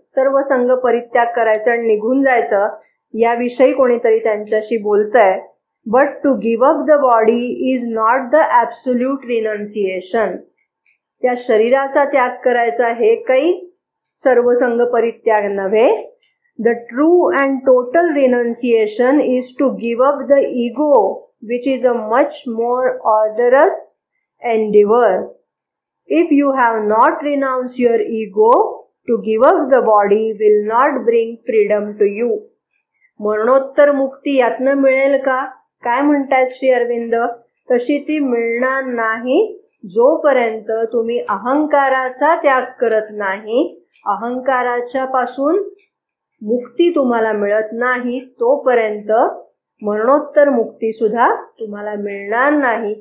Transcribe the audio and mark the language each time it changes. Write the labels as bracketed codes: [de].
[mr] सर्व संग परित्याग करायचं आणि निघून जायचं याविषयी कोणीतरी त्यांच्याशी बोलतंय. [en] But to give up the body is not the absolute renunciation. [mr] त्या शरीराचा त्याग करायचा हे काही सर्वसंग परित्याग नव्हे. [en] The true and total renunciation is to give up the ego, which is a much more arduous endeavor. If you have not renounced your ego, to give up the body will not bring freedom to you. [mr] मरणोत्तर मुक्ती यातनं मिळेल का? काय म्हणतात श्री अरविंद? तशी ती मिळणार नाही जोपर्यंत तुम्ही अहंकाराचा त्याग करत नाही. अहंकाराच्या पासून मुक्ती तुम्हाला मिळत नाही तोपर्यंत मरणोत्तर मुक्ती सुद्धा तुम्हाला मिळणार नाही.